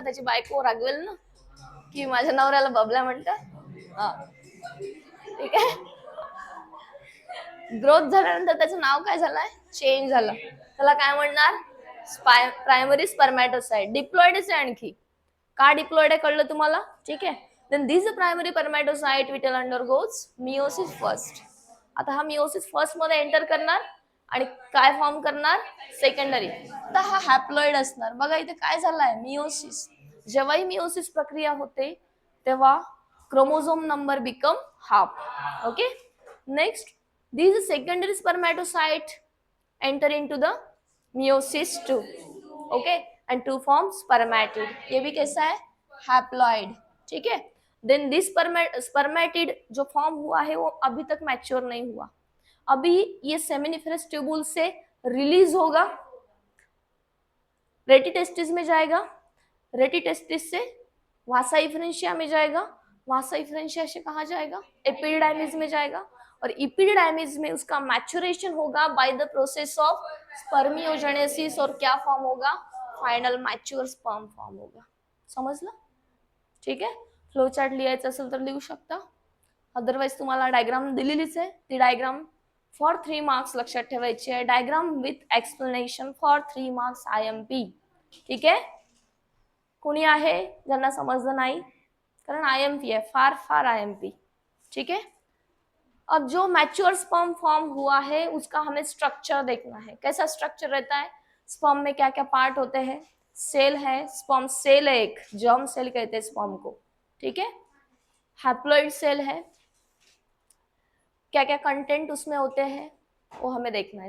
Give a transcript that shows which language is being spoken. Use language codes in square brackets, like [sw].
[mr] त्याची बायको रागवेल ना की माझ्या नवऱ्याला बबल्या म्हणतात। हा, ठीक आहे। ग्रोथ झाल्यानंतर त्याचं नाव काय झालंय? चेंज झालं, त्याला काय म्हणणार? Primary spermatocyte. डिप्लॉइडच आहे आणखी. का डिप्लॉइड आहे कळलं तुम्हाला? ठीक आहे. [en] Then this primary spermatocyte will undergoes meiosis first. [mr] आता हा मिओसिस फर्स्ट मध्ये एंटर करणार आणि काय फॉर्म करणार? सेकंडरी. आता हा हॅप्लॉइड असणार. बघा इथे काय झालंय? मिओसिस. जेव्हाही मिओसिस प्रक्रिया होते तेव्हा chromosome number [en] Become half. [mr] Okay. [en] Next, these secondary spermatocyte enter into the meiosis too. Okay, and to form spermatid. [hi] ये भी कैसा है? हैप्लॉइड. ठीक है. देन दिस स्पर्मेटिड जो फॉर्म हुआ है वो अभी तक मैच्योर नहीं हुआ. अभी ये सेमिनिफरस ट्यूबुल से रिलीज होगा, रेटिटेस्टिस में जाएगा, रेटिटेस्टिस से वासा इफ्रेंशिया में जाएगा, वासा इफ्रेंशिया से कहाँ जाएगा? एपिडाइमिस में जाएगा, और एपिडाइमिस में उसका मैच्योरेशन होगा [en] by the process of spermiogenesis, [hi] और क्या फॉर्म होगा? फायनल मॅच्युअर स्पर्म फॉर्म होगा. [mr] समजलं? ठीक आहे. फ्लो चार्ट लिहायचं असेल तर लिहू शकता, अदरवाइज तुम्हाला डायग्राम दिलेलीच आहे. ती डायग्राम फॉर 3 मार्क्स लक्षात ठेवायची आहे. [en] Diagram with explanation for 3 marks IMP. [mr] ठीक आहे. कोणी आहे ज्यांना समजलं नाही? कारण IMP [hi] है, [mr] फार फार IMP. [hi] ठीक है. अब जो मैच्योर स्पर्म फॉर्म हुआ है उसका हमें स्ट्रक्चर देखना है. कैसा स्ट्रक्चर रहता है? स्पर्म में क्या क्या पार्ट होते हैं? सेल है, स्पर्म सेल है, एक जर्म सेल कहते हैं स्पर्म को. ठीक है. हैप्लॉइड सेल है, क्या क्या कंटेंट उसमें होते हैं वो हमें देखना है.